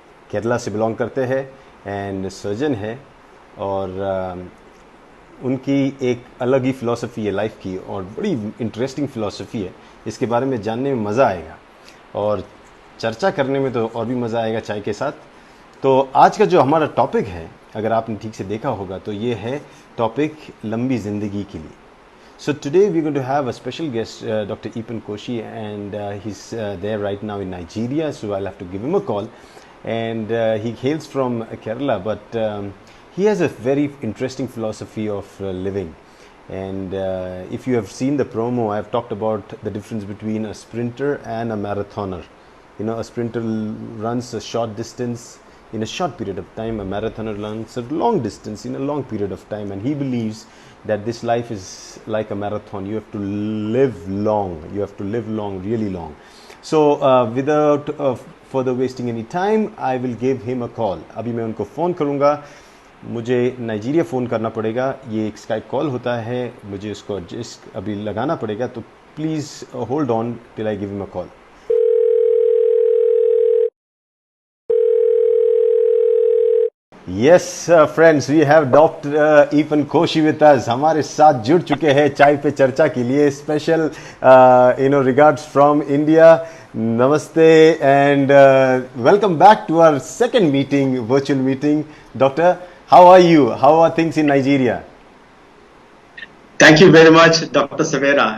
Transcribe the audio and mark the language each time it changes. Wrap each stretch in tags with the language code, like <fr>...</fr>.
<hi>केरला से बिलोंग करते हैं एंड सर्जन है, और उनकी एक अलग ही फ़िलासफ़ी है लाइफ की, और बड़ी इंटरेस्टिंग फ़िलासफ़ी है. इसके बारे में जानने में मज़ा आएगा और चर्चा करने में तो और भी मज़ा आएगा चाय के साथ. तो आज का जो हमारा टॉपिक है, अगर आपने ठीक से देखा होगा तो ये है टॉपिक लंबी ज़िंदगी के लिए.</hi> <en>So today we're going to have a special guest, Dr. EAPEN Koshi, and he's there right now in Nigeria, so I'll have to give him a call. And he hails from Kerala, but he has a very interesting philosophy of living. And if you have seen the promo, I've talked about the difference between a sprinter and a marathoner. You know, a sprinter runs a short distance in a short period of time, a marathoner runs a long distance in a long period of time, and he believes that this life is like a marathon. You have to live long. You have to live long, really long. So without further wasting any time, I will give him a call.</en> <hi>अभी मैं उनको phone करूँगा. मुझे Nigeria phone करना पड़ेगा. ये एक Skype call होता है, मुझे उसको एडजस्ट अभी लगाना पड़ेगा.</hi> <en>तो please hold on till I give him a call. Yes, friends, we have Dr. EAPEN Koshi with us.</en> <hi>हमारे साथ जुड़ चुके हैं चाय पे चर्चा के लिए.</hi> <en>Special, regards from India. Namaste and welcome back to our second meeting, virtual meeting. Doctor, how are you? How are things in Nigeria? Thank you very much, Dr. Savera.</en>